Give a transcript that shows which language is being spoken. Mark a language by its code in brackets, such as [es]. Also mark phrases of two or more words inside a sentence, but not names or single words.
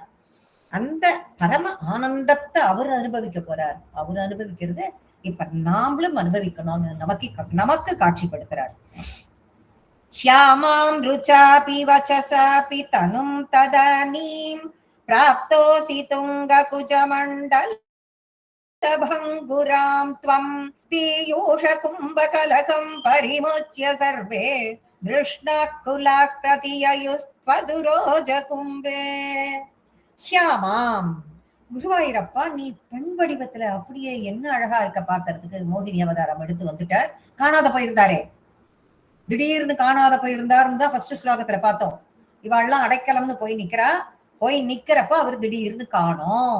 [ta] அந்த பரம ஆனந்தத்தை அவர் அனுபவிக்க போறார். அவர் அனுபவிக்கிறத இப்ப நாமளும் அனுபவிக்கணும்னு நமக்கு காட்சிப்படுத்துறார். [sa] श्यामाम् रुचापि वयसापि तनुम् तदानीम् प्राप्तोऽसि तुङ्ग कुचमण्डल भङ्गुरां त्वं पीयूष कुम्भकलकं परिमुच्य सर्वे दृष्णाकुलाकृतिययुस्त्वदुरोज कुम्भे. [ta] ஷியாமாம், குருவாயூரப்பா நீ பெண் வடிவத்துல அப்படியே என்ன அழகா இருக்க பாக்குறதுக்கு. மோகினி அவதாரம் எடுத்து வந்துட்டார். காணாத போயிருந்தாரே, திடீர்னு காணாத போயிருந்தாருன்னு தான் ஃபர்ஸ்ட் ஸ்லோகத்துல பார்த்தோம். இவாள்லாம் அடைக்கலம்னு போய் நிக்கிறா. போய் நிக்கிறப்ப அவர் திடீர்னு காணோம்.